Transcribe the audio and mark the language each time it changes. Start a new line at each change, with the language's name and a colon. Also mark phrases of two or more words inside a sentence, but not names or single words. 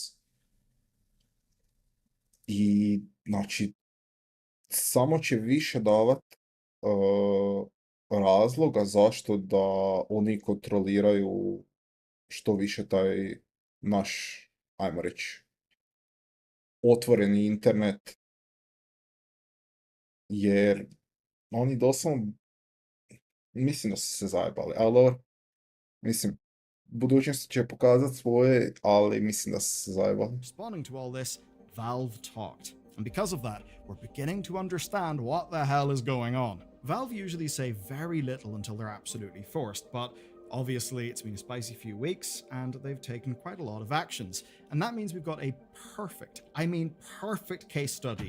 Croatian: i znači samo će više davat razloga zašto da oni kontroliraju što više taj naš, ajmo reći, otvoreni internet, jer oni doslovno, mislim da su se zajebali, ali dobro, mislim, budućnost će pokazati svoje, ali mislim da su se zajebali.
English: Responding to all this, Valve talked. And because of that, we're beginning to understand what the hell is going on. Valve usually say very little until they're absolutely forced, but obviously it's been a spicy few weeks and they've taken quite a lot of actions. And that means we've got a perfect case study.